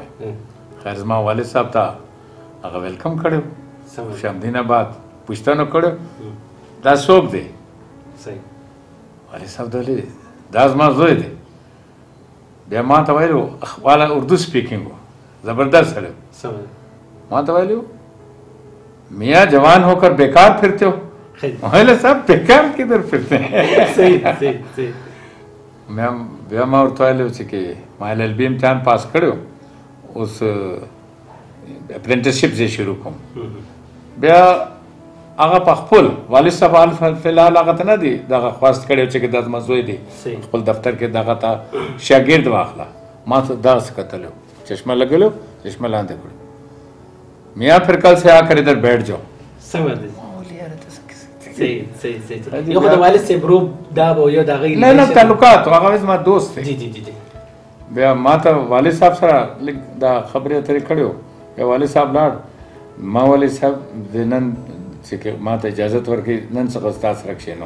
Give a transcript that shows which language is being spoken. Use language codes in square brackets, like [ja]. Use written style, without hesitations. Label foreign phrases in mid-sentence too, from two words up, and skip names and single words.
[ps] خیر زما والد صاحب ته هغه ویلکم کړی، خوشامدینه بعد پوښتنه کړې دا څوک دی. صحیح. والد صاحب ته ویلې دا زما زوی دی. بیا ما ته ویلو خپله اردو سپیکینګ و، زبردست سړی. [ur] ما ته ویلو میاں جوان ہو کر بیکار پھرتے ہو. ویلے صاحب بیکار کدھر پھرتے ہیں. [ps] بیا ما ورته ویلو چې کې ما LLB امتحان پاس کړی، اوس اپرنټسشپ زه شروع کوم. بیا هغه په خپل والد صاحب فلحال هغه ته نه دی دغه خواست کړی چې دا زما زوی دی، خپل دفتر کې دغه ته شاګرد واخله. ما ته داسې کتلو، چشمه لګلو، چشمه لاندې کړو. [ur] میاں پھر کل سے آ کر ادھر بیٹھ جاؤ. [ps] سمجھ صحیح صحیح صحیح. یو خو د والد صاحب روب دا به یو د هغې نه تعلقات و، هغه زما دوست دی. جی جی جی. بیا ما ته والد صاحب سره لږ دا خبرې اترې کړې وو. بیا والد صاحب لاړ، ما والد صاحب د نن چې ما ته اجازت ورکړي نن څخه ستا سره کښېنم.